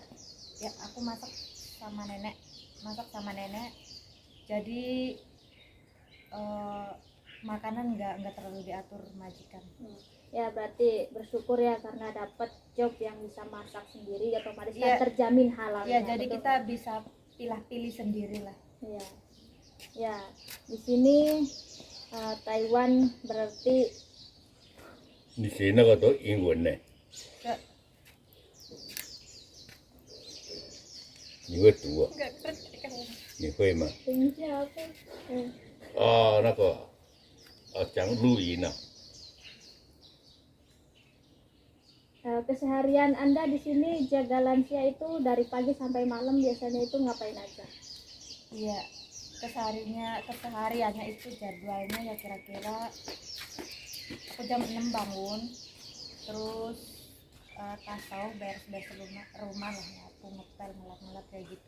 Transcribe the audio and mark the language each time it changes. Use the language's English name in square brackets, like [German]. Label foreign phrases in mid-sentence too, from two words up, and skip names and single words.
[Indonesian] Ya aku masak sama nenek, jadi makanan nggak terlalu diatur majikan. Ya berarti bersyukur ya karena dapat job yang bisa masak sendiri, otomatis kan Iya. terjamin halal. Ya jadi kita bisa pilih sendiri lah. Ya, ya di sini Taiwan berarti [Chinese] 你学那个都英文呢？ [Indonesian] Nggak- [Chinese] 你会读啊？ [Indonesian] nggak ngerti kan. [Chinese] 你会吗？ [Indonesian] ini siapa? [Chinese] 那个讲露营啊， [Indonesian] Keseharian Anda di sini jaga lansia itu dari pagi sampai malam biasanya itu ngapain aja? Iya, kesehariannya itu jadwalnya ya kira-kira aku jam 6 bangun, terus tasawuf beres-beres rumah lah, aku ngepel ngelap-ngelap kayak gitu.